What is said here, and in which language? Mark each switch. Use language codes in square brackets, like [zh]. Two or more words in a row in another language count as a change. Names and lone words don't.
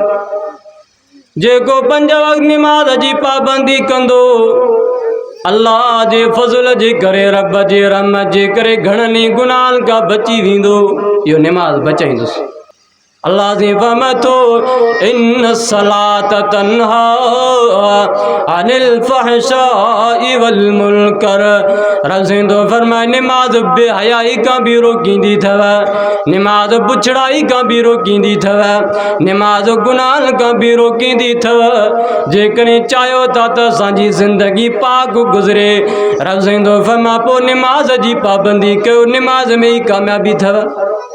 [sd] जेको 5 वक़्त नमाज जी पाबंदी कंदो अल्लाह जे फज़ल जे करे, रब जे रहमत जे करे घणनि गुनाहनि खां बची वेंदो। इहो नमाज बचाईंदुसि। अल्लाह जी फरमातो [ar] إن الصلاة تنهى عن الفحشاء والمنكر. [sd] रब सिंधो फरमाए नमाज बेहयाई खां बि रोकींदी अथव, नमाज बुछड़ाई खां बि रोकींदी अथव, नमाज गुनाहनि खां बि रोकींदी अथव। जेकॾहिं चाहियो था त असांजी ज़िंदगी पाक गुज़रे, रब सिंधो फरमा पोइ नमाज जी पाबंदी कयो, नमाज में ई कामयाबी अथव।